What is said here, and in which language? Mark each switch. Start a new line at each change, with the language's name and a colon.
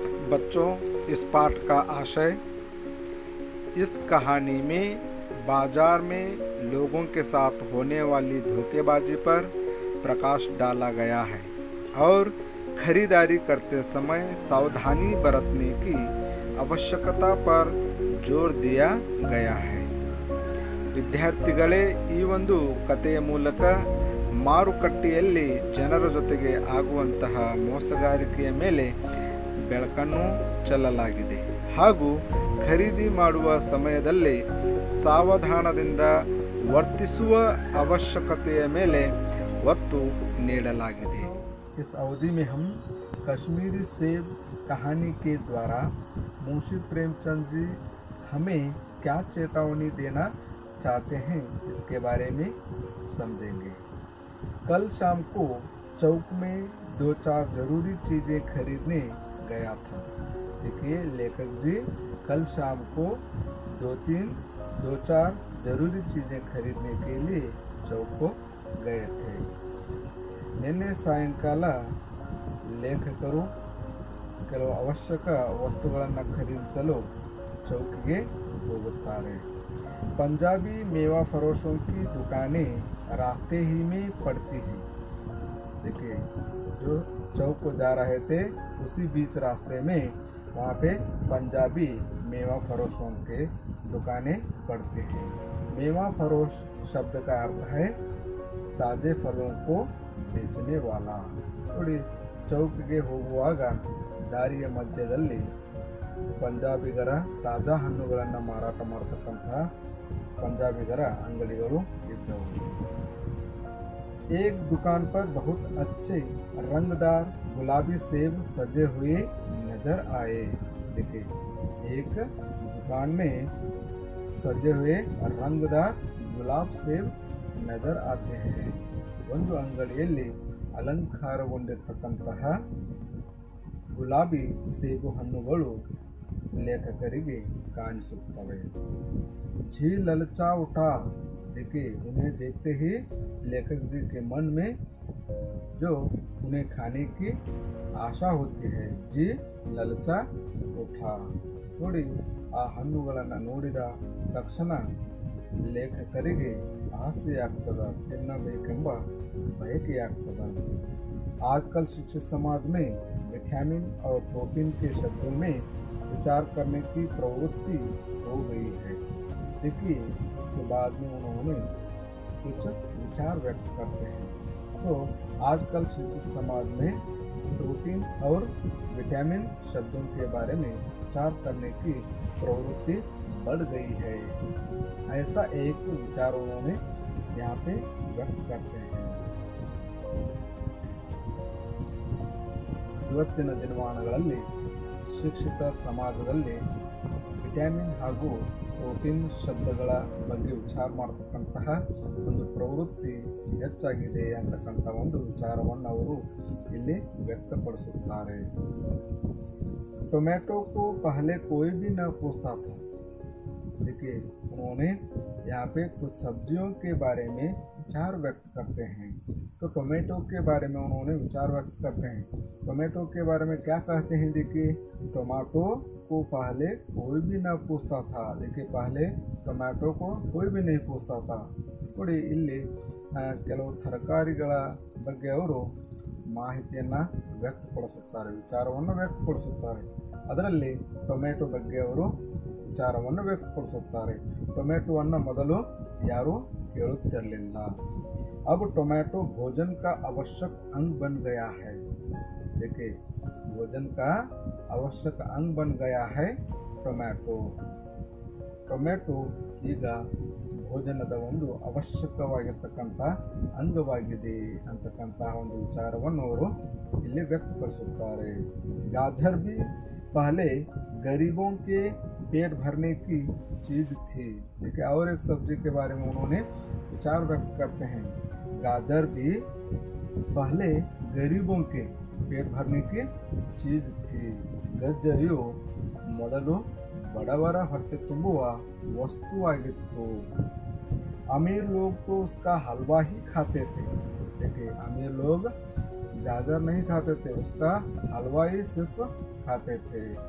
Hindi: बच्चों, इस पाठ का आशय, इस कहानी में बाजार में लोगों के साथ होने वाली धोखेबाजी पर प्रकाश डाला गया है और खरीदारी करते समय सावधानी बरतने की आवश्यकता पर जोर दिया गया है।
Kannada: ವಿದ್ಯಾರ್ಥಿಗಳೇ, ಈ ಒಂದು ಕಥೆಯ ಮೂಲಕ ಮಾರುಕಟ್ಟೆಯಲ್ಲಿ ಜನರ ಜೊತೆಗೆ ಆಗುವಂತಹ ಮೋಸಗಾರಿಕೆಯ ಮೇಲೆ ಬೆಳಕನ್ನು ಚೆಲ್ಲಲಾಗಿದೆ ಹಾಗೂ ಖರೀದಿ ಮಾಡುವ ಸಮಯದಲ್ಲಿ ಸಾವಧಾನದಿಂದ ವರ್ತಿಸುವ ಅವಶ್ಯಕತೆಯ ಮೇಲೆ ಒತ್ತು ನೀಡಲಾಗಿದೆ।
Hindi: इस अवधि में हम कश्मीरी सेब कहानी के द्वारा मुंशी प्रेमचंद जी हमें क्या चेतावनी देना चाहते हैं इसके बारे में समझेंगे। कल शाम को चौक में 2-4 जरूरी चीज़ें खरीदने गया था। देखिए, लेखक जी कल शाम को 2-4 जरूरी चीज़ें खरीदने के लिए चौक को गए थे।
Kannada: ನಿನ್ನೆ ಸಾಯಂಕಾಲ ಲೇಖಕರು ಕೆಲವು ಅವಶ್ಯಕ ವಸ್ತುಗಳನ್ನು ಖರೀದಿಸಲು ಚೌಕಿಗೆ ಹೋಗುತ್ತಾರೆ।
Hindi: पंजाबी मेवा फरोशों की दुकानें रास्ते ही में पड़ती हैं। देखिए, जो चौक को जा रहे थे उसी बीच रास्ते में वहाँ पे पंजाबी मेवा फरोशों के दुकानें पड़ती हैं। मेवा फरोश शब्द का अर्थ है ताजे फलों को बेचने वाला।
Kannada: ನೋಡಿ, ಚೌಕಿಗೆ ಹೋಗುವಾಗ ದಾರಿಯ ಮಧ್ಯದಲ್ಲಿ ಪಂಜಾಬಿಗರ ತಾಜಾ ಹಣ್ಣುಗಳನ್ನು ಮಾರಾಟ ಮಾಡತಕ್ಕಂತಹ पंजाबीगर अंगड़िगलू इದ್ದವು।
Hindi: एक दुकान पर बहुत अच्छे रंगदार गुलाबी सेब सजे हुए नजर आए। देखिए, एक दुकान में सजे हुए रंगदार गुलाब सेब नजर आते हैं।
Kannada: ಒಂದು ಅಂಗಡಿಯಲ್ಲಿ ಅಲಂಕಾರಗೊಂಡಿರತಕ್ಕಂತಹ ಗುಲಾಬಿ ಸೇಬು ಹಣ್ಣುಗಳು लेखकರಿಗೆ ಕಾಣಿಸುತ್ತವೆ।
Hindi: जी ललचा उठा। देखिए, उन्हें देखते ही लेखक जी के मन में जो उन्हें खाने की आशा होती है, जी ललचा उठा।
Kannada: ನೋಡಿ, ಆ ಹಣ್ಣುಗಳನ್ನು ನೋಡಿದ ತಕ್ಷಣ ಲೇಖಕರಿಗೆ ಆಸೆ ಆಗ್ತದೆ, ತಿನ್ನಬೇಕೆಂಬ ಬಯಕೆಯಾಗ್ತದೆ।
Hindi: आजकल शिक्षित समाज में विटामिन और प्रोटीन के शब्दों में विचार करने की प्रवृत्ति हो गई है। देखिए, इसके बाद में उन्होंने कुछ विचार व्यक्त करते हैं। तो आजकल शिक्षित समाज में प्रोटीन और विटामिन शब्दों के बारे में विचार करने की प्रवृत्ति बढ़ गई है। ऐसा एक विचार उन्होंने यहाँ पे व्यक्त करते हैं।
Kannada: ಇವತ್ತಿನ ದಿನಮಾನಗಳಲ್ಲಿ ಶಿಕ್ಷಿತ ಸಮಾಜದಲ್ಲಿ ವಿಟಮಿನ್ ಹಾಗೂ ಪ್ರೋಟೀನ್ ಶಬ್ದಗಳ ಬಗ್ಗೆ ವಿಚಾರ ಮಾಡತಕ್ಕಂತಹ ಒಂದು ಪ್ರವೃತ್ತಿ ಹೆಚ್ಚಾಗಿದೆ ಅಂತಕ್ಕಂಥ ಒಂದು ವಿಚಾರವನ್ನು ಅವರು ಇಲ್ಲಿ ವ್ಯಕ್ತಪಡಿಸುತ್ತಾರೆ.
Hindi: टोमेटो को पहले कोई भी न पूछता था. देखिए उन्होंने यहाँ पे कुछ सब्जियों के बारे में विचार व्यक्त करते हैं. तो टोमेटो के बारे में उन्होंने विचार व्यक्त करते हैं. टोमेटो के बारे में क्या कहते हैं? देखिए टोमेटो को पहले कोई भी न पूछता था. देखिए पहले टोमेटो को कोई भी नहीं पूछता था.
Kannada: ನೋಡಿ ಇಲ್ಲಿ ಕೆಲವು ತರಕಾರಿಗಳ ಬಗ್ಗೆ ಅವರು ಮಾಹಿತಿಯನ್ನು ವ್ಯಕ್ತಪಡಿಸುತ್ತಾರೆ, ವಿಚಾರವನ್ನು ವ್ಯಕ್ತಪಡಿಸುತ್ತಾರೆ. ಅದರಲ್ಲಿ ಟೊಮೆಟೊ ಬಗ್ಗೆ ಅವರು ವಿಚಾರವನ್ನು ವ್ಯಕ್ತಪಡಿಸುತ್ತಾರೆ. ಟೊಮೆಟೊವನ್ನು ಮೊದಲು ಯಾರೂ ಕೇಳುತ್ತಿರಲಿಲ್ಲ.
Hindi: अब टोमेटो भोजन का आवश्यक अंग बन गया है. देखिए भोजन का आवश्यक अंग बन गया है टೊಮೆಟೊ.
Kannada: ಟೊಮೆಟೊ ಈಗ ಭೋಜನದ ಒಂದು ಅವಶ್ಯಕವಾಗಿರ್ತಕ್ಕಂಥ ಅಂಗವಾಗಿದೆ ಅಂತಕ್ಕಂತಹ ಒಂದು ವಿಚಾರವನ್ನು ಅವರು ಇಲ್ಲಿ ವ್ಯಕ್ತಪಡಿಸುತ್ತಾರೆ.
Hindi: गाजर भी पहले गरीबों के पेट भरने की चीज थी. देखिए और एक सब्जी के बारे में उन्होंने विचार व्यक्त करते हैं. गाजर भी पहले गरीबों के पेट भरने की चीज थी.
Kannada: ಗಜ್ಜರಿಯು ಮೊದಲು ಬಡವರ ಹೊಟ್ಟೆ ತುಂಬುವ ವಸ್ತುವಾಗಿತ್ತು.
Hindi: अमीर लोग तो उसका हलवा ही खाते थे. देखिए अमीर लोग गाजर नहीं खाते थे, उसका हलवा ही सिर्फ खाते थे.